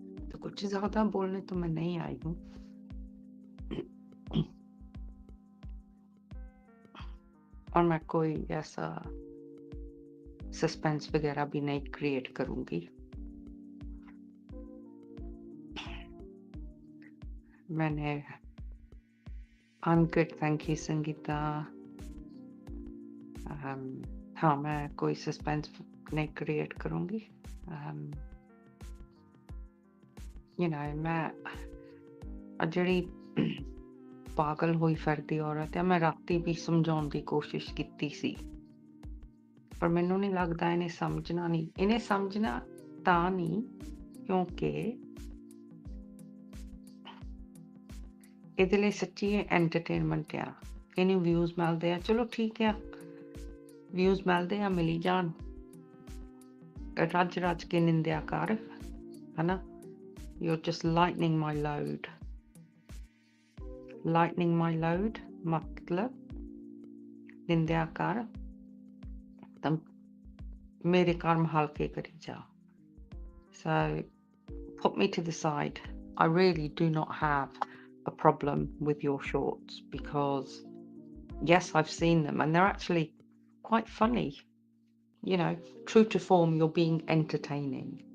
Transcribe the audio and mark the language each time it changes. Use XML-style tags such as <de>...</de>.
<hi>तो कुछ ज्यादा बोलने तो मैं नहीं आई हूँ और मैं कोई ऐसा सस्पेंस वगैरह भी नहीं क्रिएट करूंगी. मैंने</hi> <en>I'm good, thank you,</en> <hi>Sangeeta. हाँ, मैं कोई सस्पेंस नहीं क्रिएट करूंगी.</hi> <en>You know,</en> <hi>मैं</hi> <pa>ਜਿਹੜੀ ਪਾਗਲ ਹੋਈ ਫਿਰਦੀ ਔਰਤ ਹੈ, ਮੈਂ ਰਾਤੀ ਵੀ ਸਮਝਾਉਣ ਦੀ ਕੋਸ਼ਿਸ਼ ਕੀਤੀ ਸੀ, ਪਰ ਮੈਨੂੰ ਨਹੀਂ ਲੱਗਦਾ ਇਹਨੇ ਸਮਝਣਾ ਨਹੀਂ. ਇਹਨੇ ਸਮਝਣਾ ਤਾਂ ਨਹੀਂ ਕਿਉਂਕਿ ਇਹਦੇ ਲਈ ਸੱਚੀ ਐਂਟਰਟੇਨਮੈਂਟ ਆ. ਇਹਨੂੰ ਵਿਊਜ਼ ਮਿਲਦੇ ਆ, ਚਲੋ ਠੀਕ ਆ, ਵਿਊਜ਼ ਮਿਲਦੇ ਆ, ਮਿਲੀ ਜਾਣ. ਰੱਜ ਰੱਜ ਕੇ ਨਿੰਦਿਆ ਕਰ, ਹਨਾ.</pa> <en>You're just lightening my load. Lightening my load</en> <pa>ਮਤਲਬ ਨਿੰਦਿਆ ਕਰ ਤਾਂ ਮੇਰੇ ਕਰਮ ਹਲਕੇ ਕਰੀ ਜਾ.</pa> <en>So put me to the side. I really do not have a problem with your shorts because yes, I've seen them and they're actually quite funny. You know, true to form, you're being entertaining.</en>